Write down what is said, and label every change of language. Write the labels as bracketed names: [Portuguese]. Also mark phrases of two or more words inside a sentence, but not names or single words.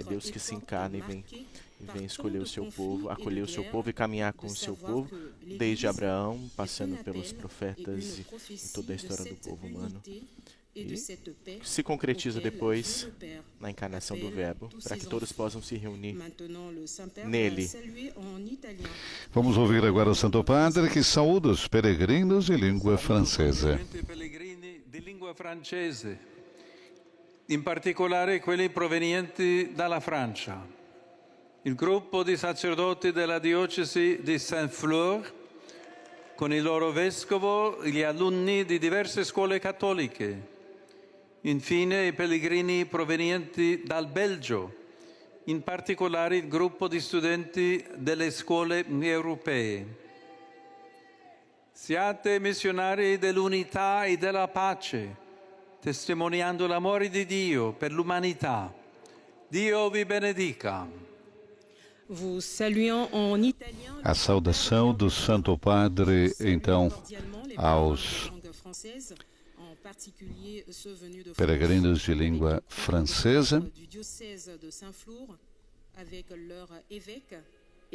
[Portuguese] Deus que se encarna e vem escolher o seu povo, acolher o seu povo e caminhar com o seu povo, desde Abraão, passando pelos profetas e toda a história do povo humano. E se concretiza depois na encarnação do Verbo, para que todos possam se reunir nele. Vamos ouvir agora o Santo Padre, que saúda os peregrinos de língua francesa. [Italian] In particolare quelli provenienti dalla Francia. Il gruppo di sacerdoti della diocesi di Saint-Flour, con il loro vescovo e gli alunni di diverse scuole cattoliche. Infine i pellegrini provenienti dal Belgio, in particolare il gruppo di studenti delle scuole europee. Siate missionari dell'unità e della pace, testimoniando l'amore di Dio per l'umanità. Dio vi benedica. [Portuguese] A saudação do Santo Padre, então, aos peregrinos de língua francesa, saúdo